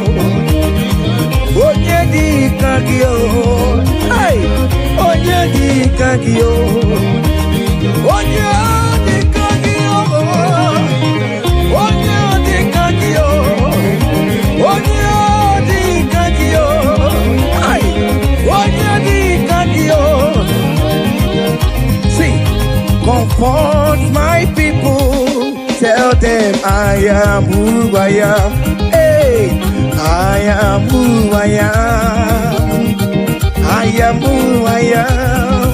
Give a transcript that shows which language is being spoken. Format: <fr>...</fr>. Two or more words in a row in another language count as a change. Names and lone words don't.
<ig>onye dika yo hey onye dika yo onye dika yo onye dika yo onye dika yo hey onye dika yo.</ig> <en>See, comfort my people, tell them I am who I am. Hey, I am who I am. I am who I am.</en>